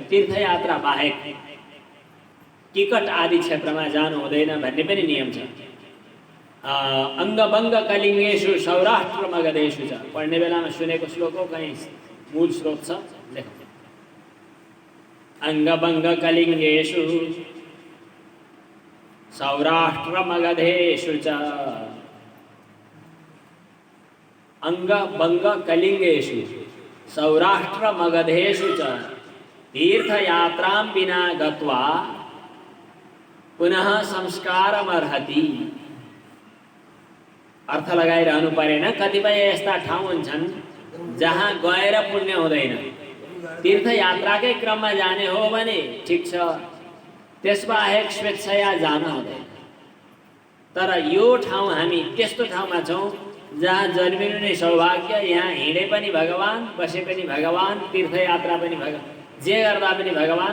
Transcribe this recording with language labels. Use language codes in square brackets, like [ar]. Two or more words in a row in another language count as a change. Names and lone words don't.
[ne] तीर्थयात्रा बाहेक किकट आदि क्षेत्रमा जानु हुँदैन भन्ने पनि नियम छ। [sa] अङ्गभङ्ग कलिङ्गेषु सौराष्ट्र मगधेषु [ne] छ पढ्ने बेलामा सुनेको श्लोक हो कहीँ मूल स्रोत छ लेख [sa] अङ्गभङ्ग कलिङ्गेषु सौराष्ट्र मगधेषु च अङ्गभङ्ग कलिङ्गेषु सौराष्ट्र मगधेषु च तीर्थयात्रां विना गत्वा पुनः संस्कारमर्हति। [ne] अर्थ लगाइरहनु परेन। कतिपय यस्ता ठाउँ हुन्छन् जहाँ गएर पुण्य हुँदैन। तीर्थयात्राकै क्रममा जाने हो भने ठिक छ, त्यसबाहेक स्वेच्छया जान हुँदैन। तर यो ठाउँ हामी त्यस्तो ठाउँमा छौँ जहाँ जन्मिनु नै सौभाग्य, यहाँ हिँडे पनि भगवान, बसे पनि भगवान, तीर्थयात्रा पनि भगवान, जे गर्दा पनि भगवान।